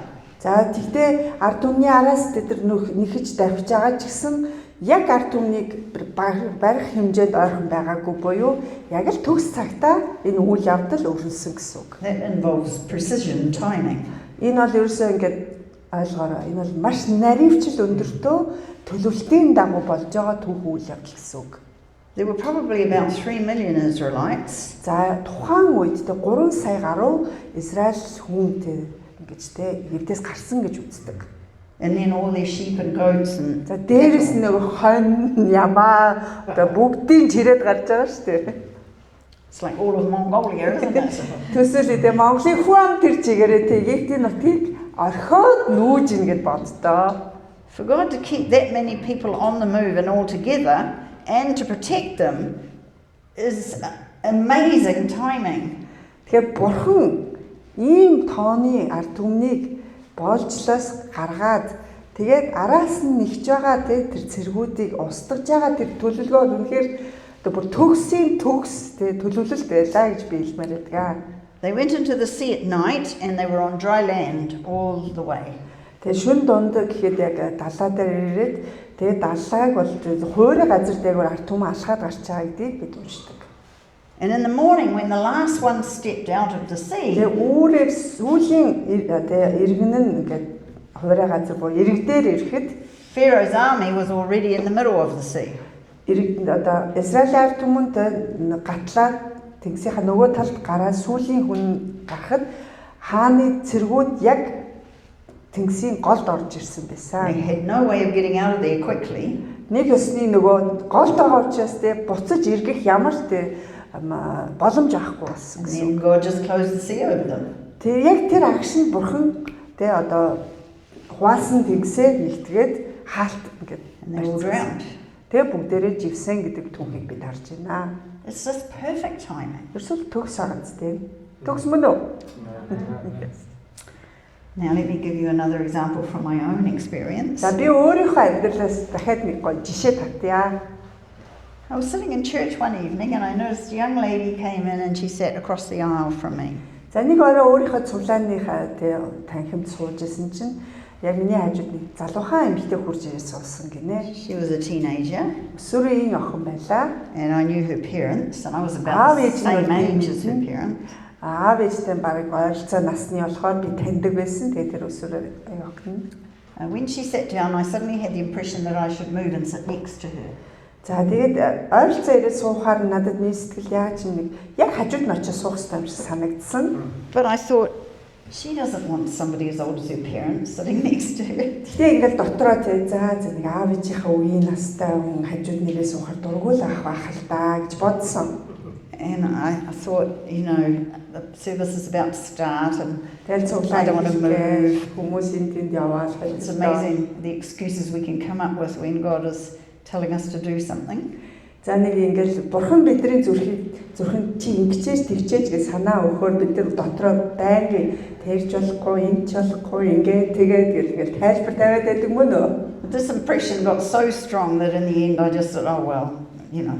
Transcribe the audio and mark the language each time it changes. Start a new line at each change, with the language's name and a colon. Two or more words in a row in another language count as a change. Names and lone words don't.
Mongolian: За тэгтээ ард түмний араас тэд нар нэхэж давхиж байгаа ч гэсэн яг ард түмнийг барих хэмжээнд ойрхон байгаагүй буюу яг л төгс цагтаа энэ үйл явдал өрнөсөн гэсэн үг.
English: That involves precision timing.
Mongolian: Энэ бол ерөөсөө ингээд ойлгоорой. Энэ бол маш наривчлал өндөртөө төлөвлөлтийн дагуу болж байгаа түүх үйл явдал гэсэн үг.
English: There were probably about 3 million Israelites.
Mongolian: За тухайн үед 3 сая гаруй Израиль хүнтэй ингэж те Египтээс гарсан гэж үздэг.
English: And then all their sheep and goats and
Mongolian: За дээрэс нэг хонь, ямаа одоо бүгдийн чирээд гарч байгаа шүү дээ.
English: it's like all of Mongolia, isn't it?
Mongolian: Төсөөлөдөө Монголын хүн тэр чигээрээ те Египтийн нутгийг орхиод нүүж ин гэд боддоо.
English: For God to keep that many people on the move and all together and to protect them is amazing timing.
Mongolian: Тэгэхээр Бурхан ийм тооны ард түмнийг боолжлоос гаргаад тэгээд араас нь нэгж байгаа тэр цэргүүдийг устгаж байгаа тэр төлөвлөгөө үнэхээр одоо бүр төгсийн төгс тэр төлөвлөлт байлаа гэж би хэлмээр байдаг.
English: They went into the sea at night and they were on dry land all the way.
Mongolian: Тэгээд шүн дунд гэхэд яг далаа дээр ирээд тэгээд далааг бол хуурай газар дээр ард түмэн алхаад гарч байгаа гэдгийг бид уншдаг.
English: And in the morning when the last one stepped out of the sea,
Mongolian: Тэгээд үүрээр сүүлийн иргэн нь ингээд хуурай газар боо иргэдээр ирэхэд
English: Pharaoh's army was already in the middle of the sea.
Mongolian: Одоо Израилийн ард түмэнд гатлаа тэнгисийнхаа нөгөө талд гараад сүүлийн хүн гарахад хааны цэргүүд яг тэнгисийн голд орж ирсэн байсан.
English: They had no way of getting out of there quickly.
Mongolian: Нэг өсний нөгөө голд байгаа учраас буцаж эргэх ямар ч боломж авахгүй болсон
English: And
Mongolian: гэсэн.
English: then God just closed the sea over them.
Mongolian: Тэр яг тэр агшин Бурхан одоо хуваасан тэнгисээ нэгтгээд хаалт ингээд
English: And they all drowned.
Mongolian: Тэгээ бүгдээрээ живсэн гэдэг түүхийг бид харж байна.
English: It's just perfect timing.
Mongolian: Ерөөсөө төгс агац тийм. Төгс мөн үү?
English: Now let me give you another example from my own experience.
Mongolian: За би өөрийнхөө амьдралаас дахиад нэг гоё жишээ татъя.
English: I was sitting in church one evening and I noticed a young lady came in and she sat across the aisle from me.
Mongolian: За нэг орой өөрийнхөө цуглааныхаа танхимд сууж исэн чинь яг миний хажууд нэг залуухан эмэгтэй хурж ирээд суусан гинэ.
English: She was a teenager
Mongolian: Өсвөрийн охин байлаа.
English: and I knew her parents and I was about the same age as her parents.
Mongolian: Аав ээжтэй баг ойролцоо насны болохоор би таньдаг байсан. Тэгээд тэр өсвөр охин.
English: When she sat down, I suddenly had the impression that I should move and sit next to her.
Mongolian: За тэгээд ойролцоо ирээд суухаар надад нэг сэтгэл яаж нэг яг хажууд нь очиж суух хэрэгтэй юм шиг санагдсан.
English: But I thought, she doesn't want somebody as old as her parents sitting next to her.
Mongolian: Тэгтээ ингээл дотроо за нэг аав ээжийнхээ үеийн настай хүн хажууд нэрээ суухаар дургуул авах л да гэж бодсон.
English: And I thought, you know, the service is about to start and
Mongolian: Тэгэл цуглаа хүмүүсийн тэнд яваад
English: it's amazing the excuses we can come up with when God is telling us to do something.
Mongolian: За нэг ингээл Бурхан бидний зүрхэнд чи ингэчээж тэгчээж гэж санаа өгөхөөр бид нар дотроо байнга тэрж болохгүй, энэ ч болохгүй, ингээд тэгээд ингээл тайлбар тавиад байдаг мөн үү?
English: But this impression got so strong that in the end I just thought, oh well, you know.